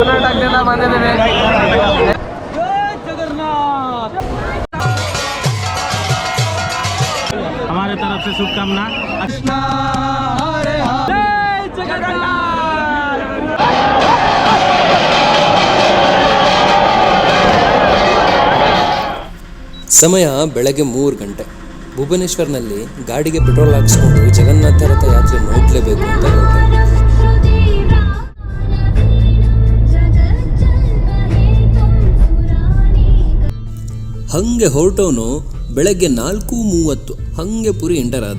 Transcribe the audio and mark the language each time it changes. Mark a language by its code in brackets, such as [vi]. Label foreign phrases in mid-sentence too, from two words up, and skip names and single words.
[kn] ಕರ್ನಾಟಕದಿಂದ ಬಂದಿದ್ದೀವಿ. [hi] हमारे तरफ से शुभकामना. कृष्णा हरे हरे जगन्नाथ. [kn] ಸಮಯ ಬೆಳಗ್ಗೆ 3 ಗಂಟೆ. ಭುವನೇಶ್ವರ್ನಲ್ಲಿ ಗಾಡಿಗೆ ಪೆಟ್ರೋಲ್ ಹಾಕಿಸ್ಕೊಂಡು ಜಗನ್ನಾಥ ರಥ ಯಾತ್ರೆ ನೋಡಲೇಬೇಕು ಅಂತ ಹೊರಟೆ. ಹಂಗೆ ಹೊರಟವನು ಬೆಳಗ್ಗೆ 4:30 ಹಂಗೆ ಪುರಿ ಎಂಟರ್ ಆದೆ.